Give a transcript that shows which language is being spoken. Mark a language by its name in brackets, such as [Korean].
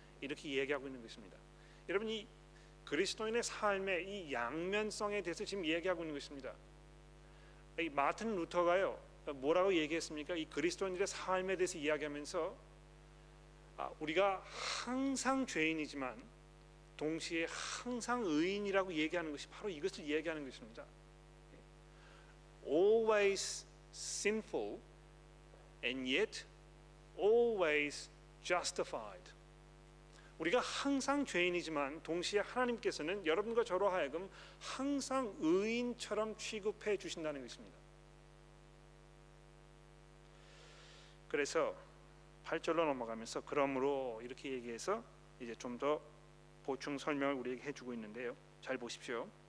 [Korean] 이렇게 얘기하고 있는 것입니다. 여러분, 이 그리스도인의 삶의 이 양면성에 대해서 지금 얘기하고 있는 것입니다. 이 마틴 루터가요, 뭐라고 얘기했습니까? 이 그리스도인들의 삶에 대해서 이야기하면서 우리가 항상 죄인이지만 동시에 항상 의인이라고 얘기하는 것이 바로 이것을 얘기하는 것입니다. [English] Always sinful and yet always justified. [Korean] 우리가 항상 죄인이지만 동시에 하나님께서는 여러분과 저로 하여금 항상 의인처럼 취급해 주신다는 것입니다. 그래서 8절로 넘어가면서 그러므로 이렇게 얘기해서 이제 좀 더 보충 설명을 우리에게 해주고 있는데요. 잘 보십시오.